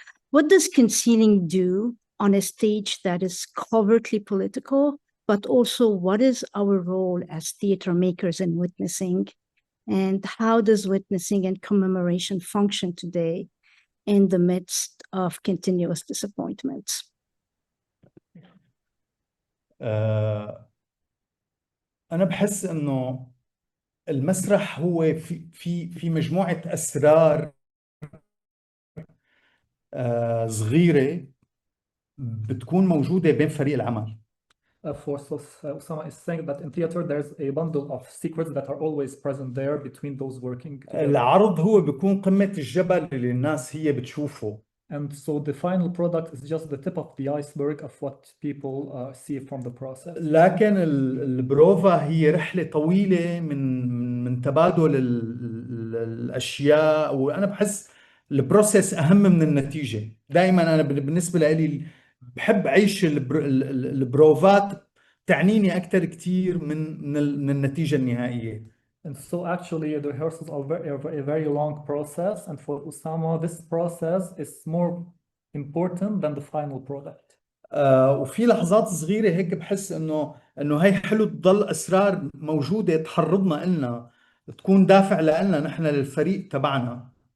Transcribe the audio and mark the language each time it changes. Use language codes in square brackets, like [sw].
[en] What does concealing do on a stage that is covertly political, but also what is our role as theater makers in witnessing? And how does witnessing and commemoration function today in the midst of continuous disappointments? [ar] أنا بحس إنه المسرح هو في مجموعة أسرار صغيرة بتكون موجودة بين فريق العمل. [en] Ossama is saying that in theater there's a bundle of secrets that are always present there between those working together. [ar] العرض هو بيكون قمة الجبل اللي الناس هي بتشوفه. [en] And so the final product is just the tip of the iceberg of what people see from the process. [ar] لكن البروفا هي رحلة طويلة من تبادل الأشياء، وأنا بحس البروسيس أهم من النتيجة. دائما أنا بالنسبة لي بحب أعيش البروفات، تعنيني أكثر كتير من النتيجة النهائية. [en] And so actually the rehearsals are a very long process, and for Ossama this process is more important than the final product. [ar] وفي لحظات صغيرة هيك بحس إنه هي حلو تضل أسرار موجودة تحرضنا إلنا، تكون دافع لنا نحن للفريق تبعنا.